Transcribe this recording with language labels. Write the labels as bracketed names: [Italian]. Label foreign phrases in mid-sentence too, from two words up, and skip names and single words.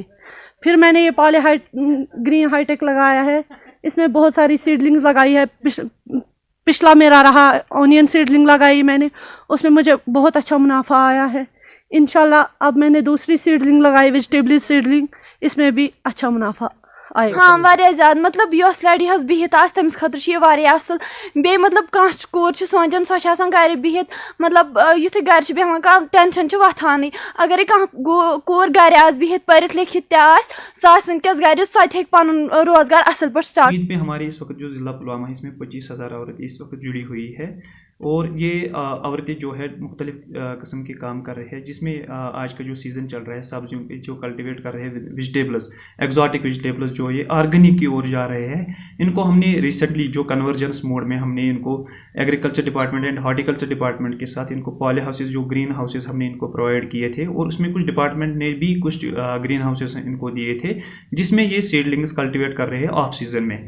[Urdu] پھر میں نے یہ [English] green high tech [Urdu] لگایا ہے، اس میں بہت ساری سیڈلنگز لگائی ہے۔ پچھلا میرا رہا [English] onion seedling [Urdu] لگائی میں نے، اس میں مجھے بہت اچھا منافع آیا ہے۔ انشاءاللہ اب میں نے دوسری سیڈلنگ لگائی [English] vegetable seedling, [Urdu] اس میں بھی اچھا منافع آئے۔ [Kashmiri] ہاں واریاہ زیادہ مطلب یس لڑی حظ بہت آس تمس خاطر یہ واریاہ اصل بی مطلب کانٛہہ کور سونچان سۄ آسان گھر بہت مطلب یُتھُے گھر بیہوان کانٛہہ ٹینشن وۄتھانٕے۔ اگرے کانٛہہ کور گھر آس بہت پٔرِتھ لیکھِتھ تہِ آسہِ سۄ آسہِ وٕنکیٚس گھر سۄ تہِ ہیٚکہِ پنُن روزگار اصل پٲٹھۍ سٹارٹ۔ [Urdu] عید میں ہمارے اس وقت جو ضلع پلوامہ ہے اس میں 25,000 عورتیں اس وقت جڑی ہوئی ہے، اور یہ عورتیں جو ہے مختلف قسم کے کام کر رہے ہیں، جس میں آج کا جو سیزن چل رہا ہے سبزیوں کے جو کلٹیویٹ کر رہے ہیں [English] vegetables, exotic vegetables [Urdu] جو یہ آرگینک کی اور جا رہے ہیں، ان کو ہم نے ریسنٹلی جو [English] convergence mode [Urdu] میں ہم نے ان کو [English] agriculture department and horticulture department [Urdu] کے ساتھ ان کو [English] poly houses [Urdu] جو [English] green houses [Urdu] ہم نے ان کو پرووائڈ کیے تھے، اور اس میں کچھ ڈپارٹمنٹ نے بھی کچھ [English] green houses [Urdu] ان کو دیے تھے جس میں یہ سیڈلنگز کلٹیویٹ کر رہے ہیں [English] off season [Urdu] میں۔